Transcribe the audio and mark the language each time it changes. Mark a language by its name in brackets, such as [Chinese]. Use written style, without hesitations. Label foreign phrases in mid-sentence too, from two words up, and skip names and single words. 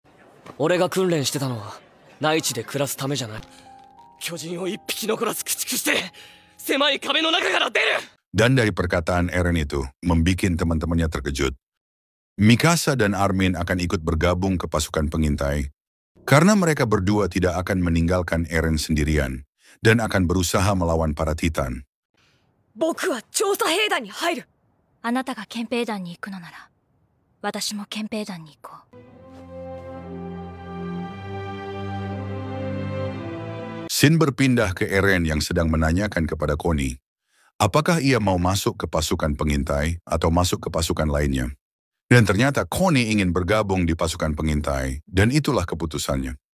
[Indonesian] Dan dari perkataan Eren itu, membuat teman-temannya terkejut. Mikasa dan Armin akan ikut bergabung ke pasukan pengintai, karena mereka berdua tidak akan meninggalkan Eren sendirian, dan akan berusaha melawan para Titan. [Japanese] 僕は調査兵団に入る。あなたが憲兵団に行くのなら、私も憲兵団に行こう。 [Indonesian] Shin berpindah ke Eren yang sedang menanyakan kepada Connie, apakah ia mau masuk ke pasukan pengintai atau masuk ke pasukan lainnya. Dan ternyata Connie ingin bergabung di pasukan pengintai, dan itulah keputusannya.